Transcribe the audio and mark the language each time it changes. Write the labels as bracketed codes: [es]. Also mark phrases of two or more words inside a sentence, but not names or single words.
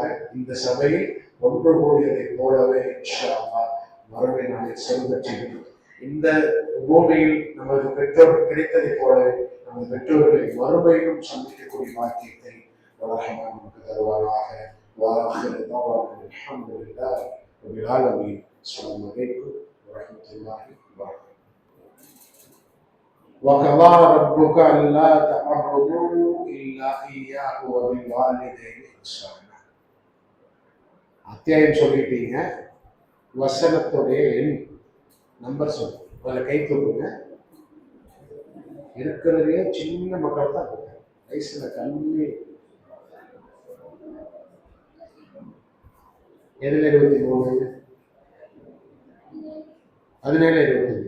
[ta] இந்த சபையில் ஒன்று கூடியதைப் போலவே [ar] إن شاء الله [ta] மறுமை நாளில் செல்வற்றில் இந்த பூமியில் நமது பெற்றோர்கள் கிடைத்ததைப் போலவே நமது பெற்றோர்களை மறுமையிலும் சந்திக்கக்கூடிய வாக்கியத்தை ரஹ்மான் நமக்கு தருவானாக. [ar] وآخر دعوانا الحمد لله رب العالمين. السلام عليكم ورحمة الله وبركاته. وقضى ربك ألا تعبدوا إلا إياه وبالوالدين إحسانا. [ta] அத்தியாயம் சொல்லிட்டீங்க, வசனத்துடைய எண் நம்பர் சொல்லு. அதில் கை தூக்குங்க. இருக்கிறதே சின்ன மக்கள் தான் இருக்காங்க, வயசுல கம்மி. எதுல 23, 17, 25.